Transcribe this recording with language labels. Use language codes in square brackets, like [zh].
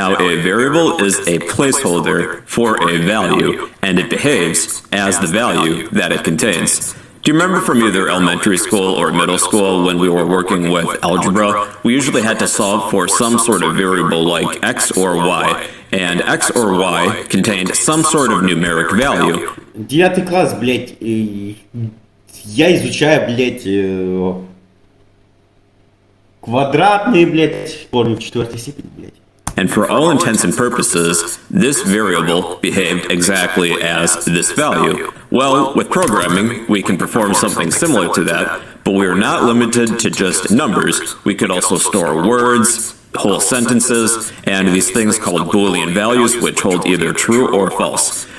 [en] Now a variable is a placeholder for a value, and it behaves as the value that it contains. Do you remember from either elementary school or middle school when we were working with algebra, we usually had to solve for some sort of variable like x or y, and x or y contained some sort of numeric value. [ru] 9 класс, блять, я изучаю, блять, квадратные, блять, формы в 4 степени, блять. [en] And for all intents and purposes, this variable behaved exactly as this value. Well, with programming, we can perform something similar to that, but we are not limited to just numbers. We could also store words, whole sentences, and these things called Boolean values, which hold either true or false.